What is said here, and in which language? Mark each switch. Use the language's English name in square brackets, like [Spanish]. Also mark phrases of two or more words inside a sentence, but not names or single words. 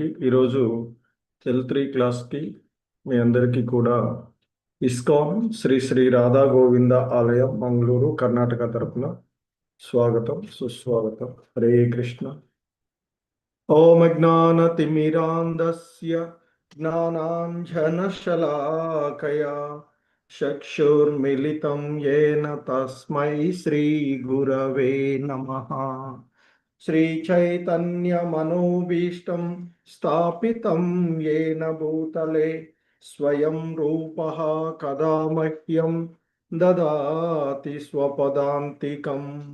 [Telugu] ఈరోజు L3 క్లాస్కి మీ అందరికీ కూడా ఇస్కాన్ శ్రీ శ్రీ రాధా గోవింద ఆలయం మంగళూరు కర్ణాటక తరపున స్వాగతం సుస్వాగతం. [Sanskrit] హరే కృష్ణ. ఓం అజ్ఞానతిమిరాంధస్య జ్ఞానాంజనశలాకయా చక్షుర్మిలితం येन తస్మై శ్రీ గురవే నమః. श्रीचैतन्यमनोभीष्टं स्थापितं येन भूतले स्वयं रूपः कदा मह्यं ददाति स्वपदान्तिकम्.